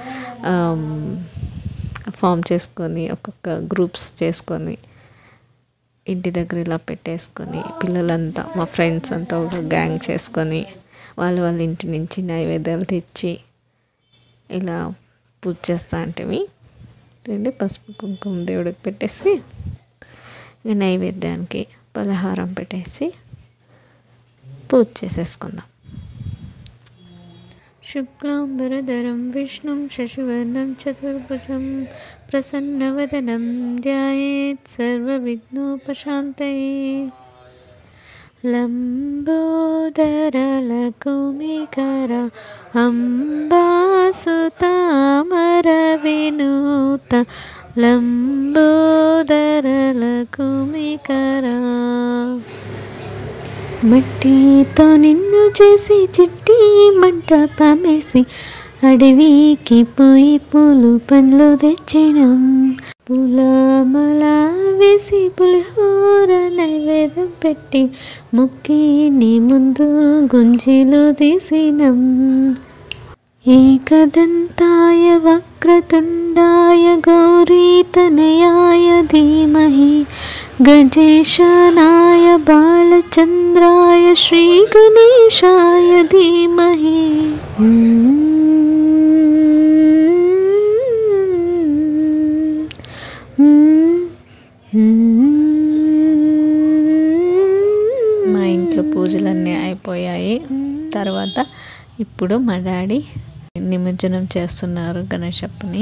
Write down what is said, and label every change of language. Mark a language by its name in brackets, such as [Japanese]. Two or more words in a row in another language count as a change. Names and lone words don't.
[Telugu] ఫామ్ చేసుకొని ఒక్కొక్క గ్రూప్స్ చేసుకొని ఇంటి దగ్గర ఇలా పెట్టేసుకొని పిల్లలంతా, మా ఫ్రెండ్స్ అంతా ఒక గ్యాంగ్ చేసుకొని వాళ్ళ ఇంటి నుంచి నైవేద్యాలు తెచ్చి ఇలా పూజ చేస్తా అంటే పసుపు కుంకుమ దేవుడికి పెట్టేసి నైవేద్యానికి పలహారం పెట్టేసి పూజ చేసేసుకుందాం. [Sanskrit] शुक्लांबरधरं विष्णुं शशिवर्णं चतुर्भुजं प्रसन्नवदनं ध्यायेत् सर्वविघ्नोपशान्तये लंबोदरलकुमिकर अंबासुतामरविनुत लंबोदरलकुमिकर [Telugu] మట్టితో నిన్ను చేసి చిట్టి మంటపమేసి అడవికి పోయి పూలు పండ్లు తెచ్చినాం పూలమాల వేసి పులిహోర నైవేద్యం పెట్టి మొక్కి నీ ముందు గుంజీలు తీసినాం [Sanskrit] एकदन्ताय वक्रतुण्डाय गौरीतनयाय धीमहि गजेशानाय बालचन्द्राय श्रीगणेशाय धीमहि [Telugu] మా ఇంట్లో పూజలన్నీ అయిపోయాయి. తర్వాత ఇప్పుడు మా డాడీ నిమజ్జనం చేస్తున్నారు గణేశప్పని.